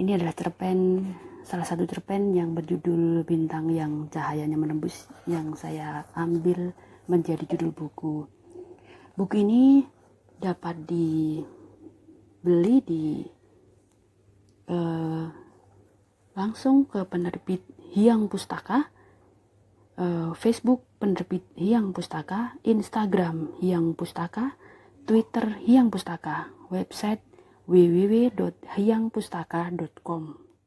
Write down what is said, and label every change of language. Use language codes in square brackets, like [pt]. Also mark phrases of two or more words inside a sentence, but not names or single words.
[id] Ini adalah salah satu cerpen yang berjudul Bintang yang Cahayanya Menembus, yang saya ambil menjadi judul buku. Buku ini dapat dibeli langsung ke penerbit Hyang Pustaka, Facebook penerbit Hyang Pustaka, Instagram Hyang Pustaka, Twitter Hyang Pustaka, website www.hyangpustaka.com.